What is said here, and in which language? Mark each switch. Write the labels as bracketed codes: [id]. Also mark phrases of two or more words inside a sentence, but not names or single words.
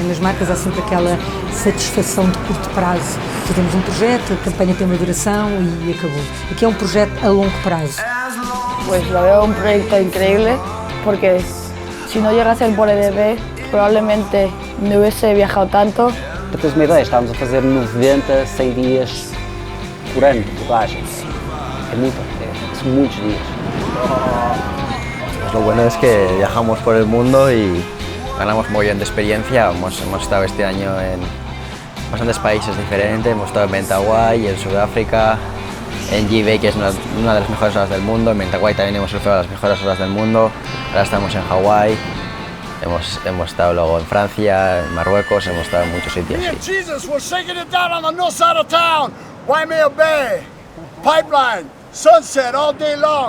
[pt] Nas marcas há sempre aquela satisfação de curto prazo. Fazemos um projeto, a campanha tem uma duração e acabou. Aqui é um projeto a longo prazo. [es] Pues lo veo un proyecto increíble porque si no llega a ser por EDP probablemente no hubiese viajado tanto. [pt] Para teres uma ideia, estávamos a fazer 90, 100 dias por ano de viagem. São muitos dias. [es] Pues lo bueno es que viajamos por el mundo y ganamos muy bien de experiencia. Hemos estado este año en bastantes países diferentes, hemos estado en Mentawai, en Sudáfrica, en G-Bay, que es una de las mejores olas del mundo. En Mentawai también hemos surfeado las mejores olas del mundo. Ahora estamos en Hawái, hemos estado luego en Francia, en Marruecos, hemos estado en muchos sitios. Sí. [en] Jesus, we're shaking it down on the north side of town. Waimea Bay, Pipeline, Sunset all day long.